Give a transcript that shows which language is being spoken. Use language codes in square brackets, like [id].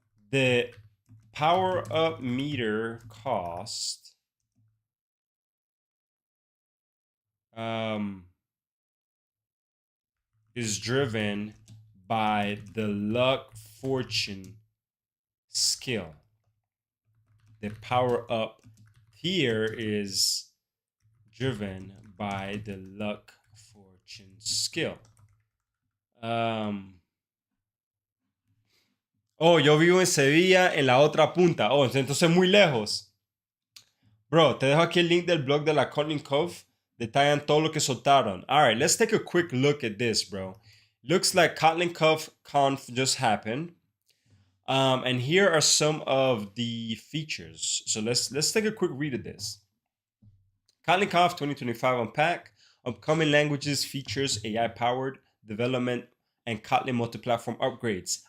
[en] The power-up meter cost is driven by the luck fortune skill. The power-up tier is driven by the luck fortune skill. [es] Oh, yo vivo en Sevilla, en la otra punta. Oh, entonces muy lejos. Bro, te dejo aquí el link del blog de la Kotlin Conf. Detallan todo lo que soltaron. [en] All right, let's take a quick look at this, bro. Looks like Kotlin Conf just happened. And here are some of the features. So let's take a quick read of this. Kotlin Conf 2025 Unpack, upcoming languages, features, AI-powered development, and Kotlin Multiplatform upgrades.